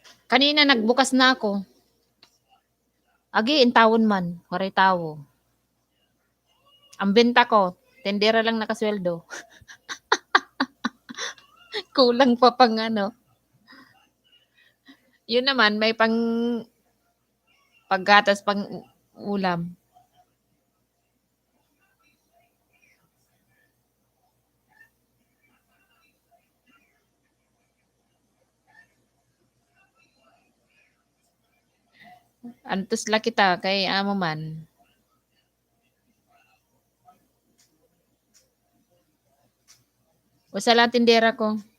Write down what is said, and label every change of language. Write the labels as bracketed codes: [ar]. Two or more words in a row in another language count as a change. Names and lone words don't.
[tl] Kanina nagbukas na ako. [war] Agi, intawon man. Waray tawo. [tl] Ang benta ko, tendera lang nakasweldo. Kulang pa pang ano. Yun naman, may pang paggatas, pang ulam. [war] Antos la kita kay amo man. Usa lang tindera ko.